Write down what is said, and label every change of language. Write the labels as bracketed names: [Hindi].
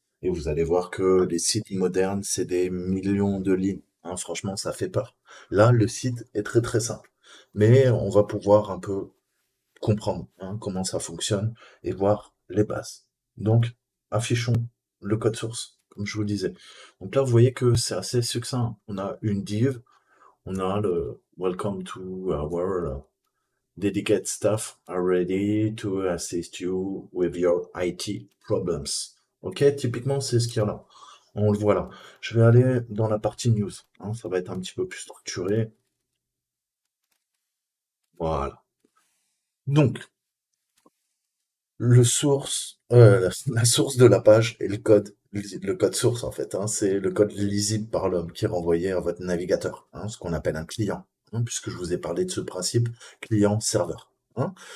[French] Et vous allez voir que les sites modernes, c'est des millions de lignes, hein. Franchement, ça fait peur. Là, le site est très très simple. Mais on va pouvoir un peu comprendre, hein, comment ça fonctionne et voir les bases. Donc, affichons le code source, comme je vous disais. Donc là, vous voyez que c'est assez succinct. On a une div, on a le [English] Welcome to our dedicated staff are ready to assist you with your IT problems. [French] Ok, typiquement, c'est ce qu'il y a là. On le voit là. Je vais aller dans la partie news, hein, ça va être un petit peu plus structuré. Voilà. Donc, le source, la source de la page et le code source en fait, hein, c'est le code lisible par l'homme qui est renvoyé à votre navigateur, hein, ce qu'on appelle un client, hein, puisque je vous ai parlé de ce principe client-serveur, hein.